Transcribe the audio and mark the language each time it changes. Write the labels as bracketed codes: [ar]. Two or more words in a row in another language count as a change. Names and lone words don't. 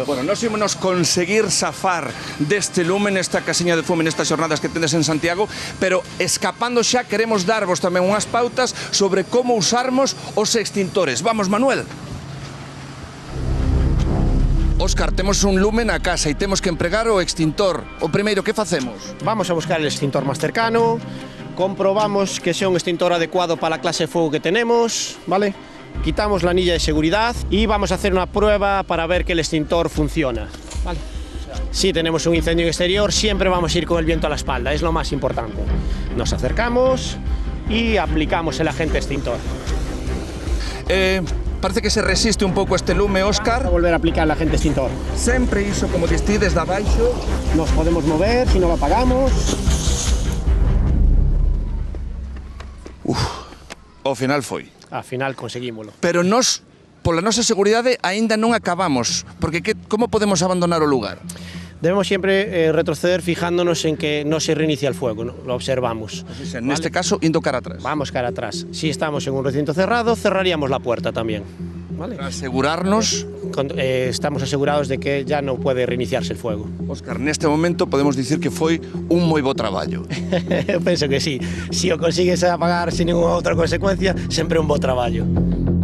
[gl] Bueno, nós ímonos conseguir zafar deste lume nesta Casiña de Fume, nestas xornadas que tendes en Santiago, pero escapando xa queremos darvos tamén unhas pautas sobre como usarmos os extintores. Vamos, Manuel! Óscar, temos un lume na casa e temos que empregar o extintor. O primeiro, que facemos? [es] Vamos a buscar el extintor más cercano, comprobamos que sea un extintor adecuado para la clase de fuego que tenemos, ¿vale? Quitamos la anilla de seguridad y vamos a hacer una prueba para ver que el extintor funciona, ¿vale? Si tenemos un incendio en exterior, siempre vamos a ir con el viento a la espalda, es lo más importante. Nos acercamos y aplicamos el agente extintor. [gl] Parece que se resiste un pouco este lume, Óscar. [es] Vamos a volver a aplicar el agente extintor. [gl] Sempre iso, como distí, desde abaixo. [es] Nos podemos mover si no lo apagamos. [gl] Ao final foi. [es] Al final [gl] conseguímoslo. Pero nós, pola nosa seguridade, aínda non acabamos, porque como podemos abandonar o lugar? [es] Debemos siempre retroceder fijándonos en que no se reinicia el fuego, ¿no? Lo observamos. En este caso, [gl] indo cara atrás. Vamos cara atrás. [es] Si estamos en un recinto cerrado, cerraríamos la puerta también. ¿Vale? Para asegurarnos... estamos asegurados de que ya no puede reiniciarse el fuego. [gl] Óscar, neste momento podemos dicir que foi un moi bo traballo. Penso que sí. Si o consigues apagar [es] sin ninguna [gl] outra consecuencia, sempre un bo traballo.